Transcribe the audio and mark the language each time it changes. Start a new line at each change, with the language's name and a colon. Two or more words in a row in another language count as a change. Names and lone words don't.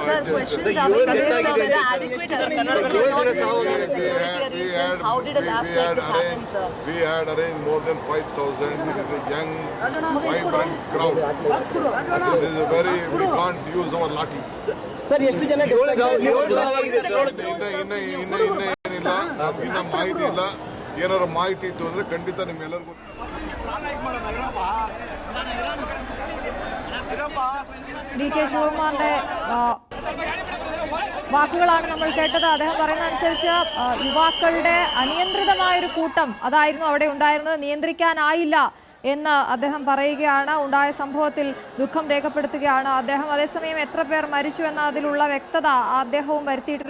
English: sir, questions are adequate how did a lapse like this happen, sir? We had arranged more than 5,000. It is a young, vibrant crowd. This is a very, we can't use our lathi. Sir,
Kannada: ಎಷ್ಟು ಜನ ಇನ್ನ ಮಾಹಿತಿ ಇಲ್ಲ. ಏನಾದ್ರು ಮಾಹಿತಿ ಇತ್ತು ಅಂದ್ರೆ ಖಂಡಿತ ನಿಮ್ಮೆಲ್ಲರಿಗೂ
Malayalam: DK ശിവകുമാറിന്റെ വാക്കുകളാണ് നമ്മൾ കേട്ടത്. അദ്ദേഹം പറയുന്ന അനുസരിച്ച് യുവാക്കളുടെ അനിയന്ത്രിതമായൊരു കൂട്ടം അതായിരുന്നു അവിടെ ഉണ്ടായിരുന്നത്. നിയന്ത്രിക്കാനായില്ല എന്ന് അദ്ദേഹം പറയുകയാണ്. ഉണ്ടായ സംഭവത്തിൽ ദുഃഖം രേഖപ്പെടുത്തുകയാണ് അദ്ദേഹം. അതേസമയം എത്ര പേർ മരിച്ചു എന്ന അതിലുള്ള വ്യക്തത അദ്ദേഹവും വരുത്തിയിട്ടില്ല.